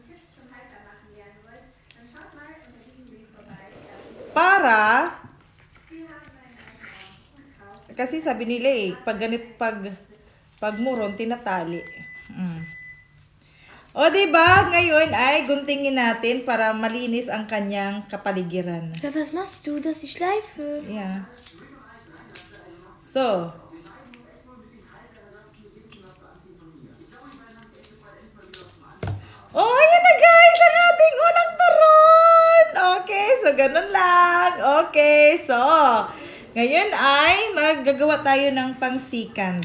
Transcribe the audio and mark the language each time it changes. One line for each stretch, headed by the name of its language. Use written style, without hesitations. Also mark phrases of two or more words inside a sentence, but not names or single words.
Filipino: Para kasi sabi nila eh, pag muron, tinatali. O, diba? Ngayon ay guntingin natin para malinis ang kanyang kapaligiran.
German: Was machst du? Das ist die Schleife.
English: Yeah. So.
Filipino: Oh, ayan na guys, ang ating unang turon.
English: Okay, so
Filipino: ganun lang.
English: Okay, so
Filipino: ngayon ay maggagawa tayo ng pangsikan.